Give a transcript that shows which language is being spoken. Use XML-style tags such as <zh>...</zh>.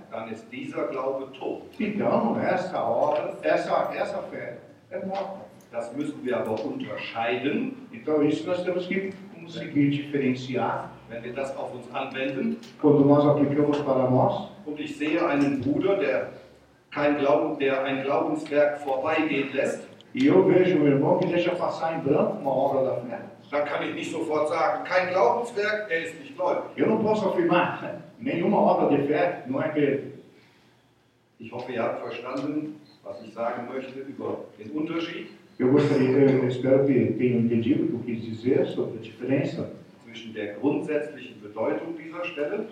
<de>dann ist dieser Glaube tot.</de> <pt>Então, essa fé é morta.</pt> <de>Das müssen wir aber unterscheiden.</de> <pt>Então, isso nós temos que conseguir diferenciar.</pt> <de>Wenn wir das auf uns anwenden,</de> <pt>quando nós aplicamos para nós,</pt> <de>und ich sehe einen Bruder, der ein Glaubenswerk vorbeigehen lässt,</de> <pt>e eu vejo um irmão que deixa passar em branco uma obra da fé.</pt> <de>Dann kann ich nicht sofort sagen, kein Glaubenswerk, er ist nicht gläubig.</de> <pt>Eu não posso afirmar, nenhuma obra de fé não é crente.</pt> <de>Ich hoffe, ihr habt verstanden, was ich sagen möchte über den Unterschied.</de> <pt>Eu espero que tenham entendido o que eu quis dizer sobre a diferença</pt> <de>zwischen der grundsätzlichen Bedeutung dieser Stelle</de>